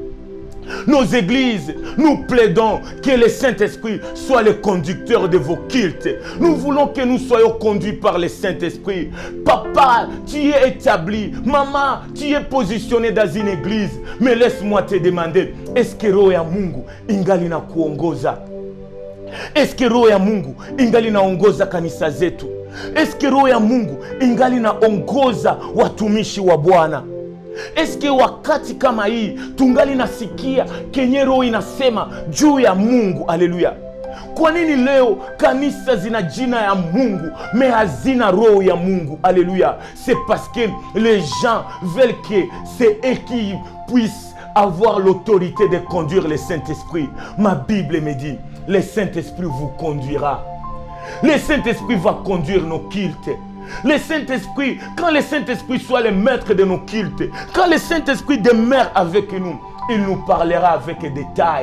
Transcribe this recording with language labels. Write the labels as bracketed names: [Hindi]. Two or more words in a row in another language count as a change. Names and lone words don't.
[French] Nos églises, nous plaidons que le Saint-Esprit soit le conducteur de vos cultes. Nous voulons que nous soyons conduits par le Saint-Esprit. Papa, tu es établi. Maman, tu es positionné dans une église. Mais laisse-moi te demander, est-ce que [Swahili] roho ya Mungu ingali na kuongoza? [French] Est-ce que [Swahili] roho ya Mungu ingali naongoza kanisa zetu? [French] Est-ce que [Swahili] roho ya Mungu ingali naongoza watumishi wa Bwana? Eske wakati kama hii tungali nasikia kenye roho inasema juu ya Mungu? Haleluya. Kwa nini leo kanisa zina jina ya Mungu mais hazina roho ya Mungu? Haleluya. [French] C'est parce que les gens veulent que c'est eux qui puissent avoir l'autorité de conduire le Saint-Esprit. Ma Bible me dit, le Saint-Esprit vous conduira. Le Saint-Esprit va conduire nos cultes. Le Saint-Esprit, quand le Saint-Esprit soit le maître de nos cultes, quand le Saint-Esprit demeure avec nous, il nous parlera avec détail.